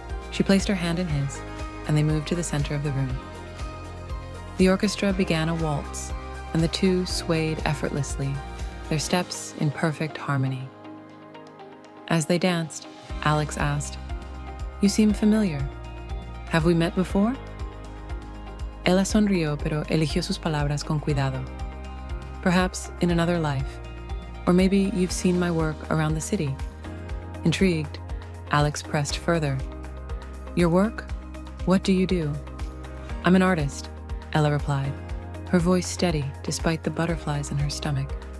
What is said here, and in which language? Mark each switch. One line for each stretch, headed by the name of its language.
English: She placed her hand in his, and they moved to the center of the room. The orchestra began a waltz, and the two swayed effortlessly, their steps in perfect harmony. As they danced, Alex asked, "You seem familiar. Have we met before?"
Spanish: Ella sonrió, pero eligió sus palabras con cuidado.
English: "Perhaps in another life. Or maybe you've seen my work around the city." Intrigued, Alex pressed further. "Your work? What do you do?" "I'm an artist," Ella replied, her voice steady despite the butterflies in her stomach.